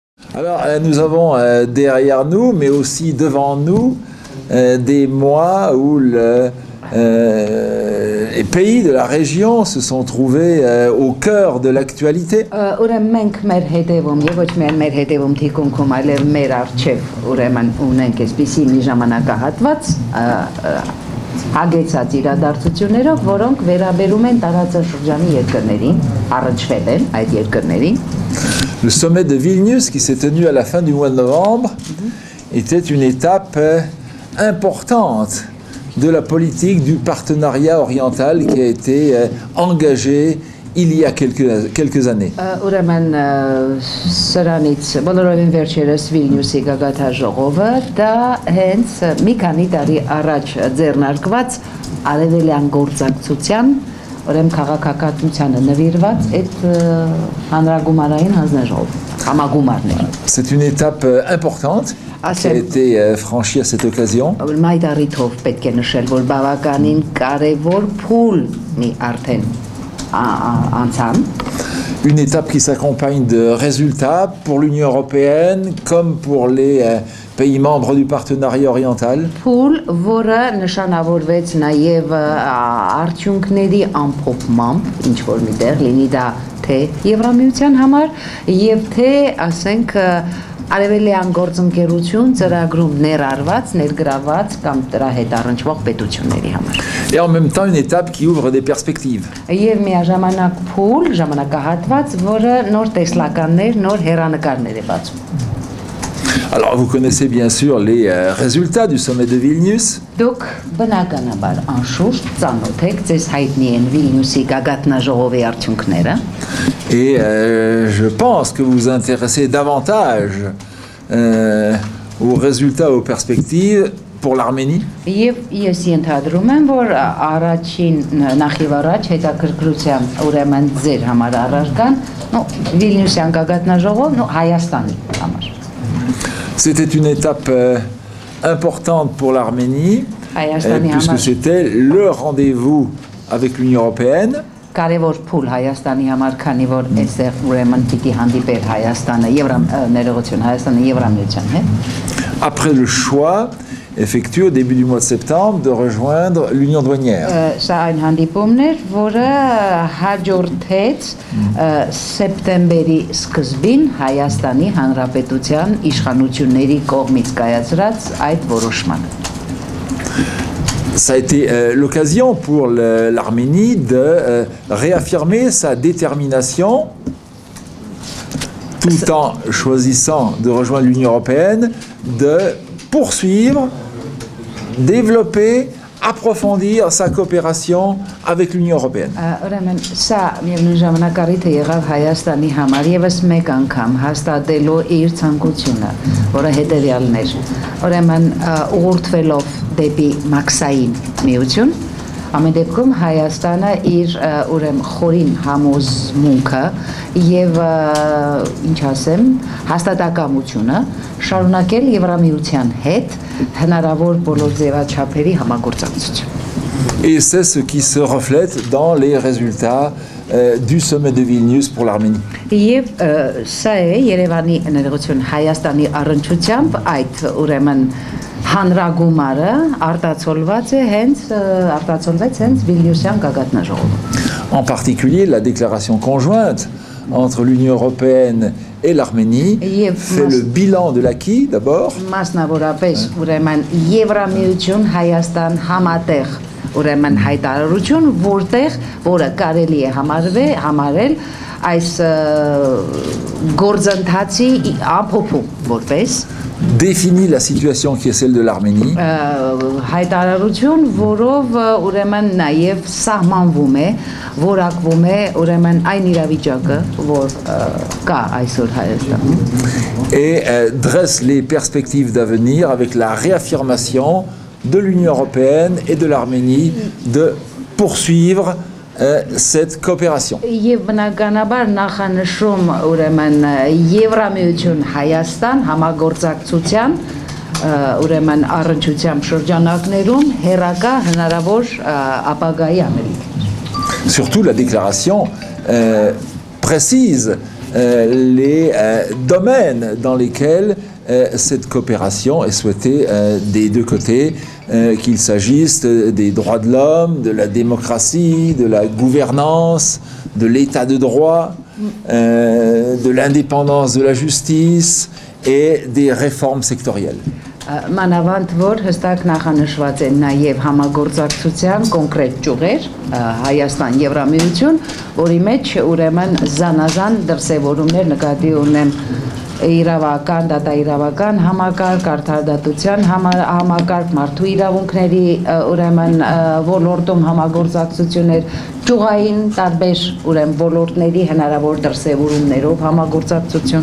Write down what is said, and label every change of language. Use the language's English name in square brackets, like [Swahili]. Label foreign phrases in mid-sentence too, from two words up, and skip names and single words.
[French] Alors, nous avons derrière nous, mais aussi devant nous, des mois où les pays de la région se sont trouvés au cœur de l'actualité. [Armenian] Հագեցած իրադարձություններով, որոնք վերաբերում են տարածաշրջանի երկրներին, առնչվել են այդ երկրներին։ [French] Le sommet de Vilnius, qui s'est tenu à la fin du mois de novembre, était une étape importante de la politique du partenariat oriental qui a été engagée il y a quelques années. [Armenian] Ուրեմն սրանից բոլորովին վերջերս Վիլնյուսի գագաթաժողովը դա հենց մի քանի տարի առաջ ձեռնարկված արևելյան գործակցության, ուրեմն քաղաքականությանը նվիրված այդ հանրագումարային հանձնաժողով, համագումարներ։ [French] C'est une étape importante qui a été franchie à cette occasion. [Armenian] Մայդարիթով պետք է նշել, որ բավականին կարևոր փուլ մի արդեն [French] Une étape qui s'accompagne de résultats pour l'Union européenne comme pour les pays membres du partenariat oriental. [Armenian] Փուլ, որը նշանավորվեց նաև արդյունքների ամփոփմամբ, ինչ որ միտեղ լինի դա թե Եվրամիության համար եւ թե, ասենք, արևելյան գործընկերություն ծրագրում ներառված, ներգրաված կամ դրա հետ առնչվող պետությունների համար։ [French] Et en même temps une étape qui ouvre des perspectives. [Armenian] Եվ միաժամանակ փուլ, ժամանակահատված, որը նոր տեսլականներ, նոր հեռանկարներ է բացում։ [French] Alors vous connaissez bien sûr les résultats du sommet de Vilnius. [Armenian] Դուք բնականաբար անշուշտ ծանոթ եք, ձեզ հայտնի են Վիլնյուսի գագաթնաժողովի արդյունքները։ [French] Et je pense que vous vous intéressez davantage aux résultats, aux perspectives pour l'Arménie. [Armenian] Եվ ես ենթադրում եմ, որ առաջին նախիվ առաջ հետաքրքրությամբ ուրեմն ձեր համար առարկան, Վիլնյուսյան գագաթնաժողով, Հայաստանի համար։ [French] C'était une étape importante pour l'Arménie, puisque c'était le rendez-vous avec l'Union européenne. [Armenian] Կարևոր փուլ Հայաստանի համար, քանի որ այստեղ ուրեմն պիտի հանդիպեր Հայաստանը, ներողություն, Հայաստանը Եվրամիության հետ։ [French] Après le choix effectué au début du mois de septembre de rejoindre l'Union douanière. [Armenian] Սա այն հանդիպումն էր, որը հաջորդեց սեպտեմբերի սկզբին Հայաստանի Հանրապետության իշխանությունների կողմից կայացրած այդ որոշմանը։ [French] Ça a été l'occasion pour l'Arménie de réaffirmer sa détermination tout en choisissant de rejoindre l'Union européenne, de poursuivre, développer, approfondir sa coopération avec l'Union européenne. [Armenian] Ուրեմն սա միևնույն ժամանակ առիթը եղավ Հայաստանի համար եւս մեկ անգամ հաստատելու իր ցանկությունը, որը հետեւյալն էր։ Ուրեմն ուղղորդվելով դեպի մաքսային միություն, ամեն դեպքում Հայաստանը իր ուրեմն խորին համոզմունքը եւ ինչ ասեմ, հաստատակամությունը շարունակել Եվրամիության հետ հնարավոր բոլոր ձևաչափերի համագործակցություն։ [French] Et c'est ce qui se reflète dans les résultats du sommet de Vilnius pour l'Arménie. [Armenian] Եվ սա է Երևանի ներողություն Հայաստանի առնչությամբ այդ ուրեմն հանրագումարը արտացոլված է արտացոլվեց հենց Վիլնյուսյան գագաթնաժողովում։ [French] En particulier la déclaration conjointe entre l'Union européenne et l'Arménie fait le bilan de l'acquis d'abord. [Armenian] Մասնավորապես ուրեմն Եվրամիություն Հայաստան համատեղ ուրեմն հայտարարություն, որը կարելի է համարել այս գործընթացի ամփոփում որպես [French] définit la situation qui est celle de l'Arménie. [Armenian] Հայտարարություն, որով ուրեմն նաև սահմանվում է, որակվում է ուրեմն այն իրավիճակը, որ կա այսօր Հայաստանում։ [French] Et dresse les perspectives d'avenir avec la réaffirmation de l'Union européenne et de l'Arménie de poursuivre cette coopération. [Armenian] Եվ բնականաբար նախանշում ուրեմն Եվրամիություն Հայաստան համագործակցության ուրեմն առնչությամբ շրջանակներում հերակա հնարավոր ապագայի ամերիկներ։ [French] Surtout la déclaration précise les domaines dans lesquels cette coopération est souhaitée des deux côtés, qu'il s'agisse des droits de l'homme, de la démocratie, de la gouvernance, de l'état de droit, de l'indépendance de la justice et des réformes sectorielles. [Armenian] Մանավանդ որ հստակ նախանշված են նաև համագործակցության կոնկրետ ճյուղեր Հայաստան Եվրամիություն, որի մեջ ուրեմն զանազան դրսևորումներ նկատի ունեմ իրավական, դատաիրավական համակարգ, արդարադատության համակարգ, մարդու իրավունքների ուրեմն ոլորտում համագործակցություններ, ճյուղային տարբեր ուրեմն ոլորտների հնարավոր դրսևորումներով համագործակցություն.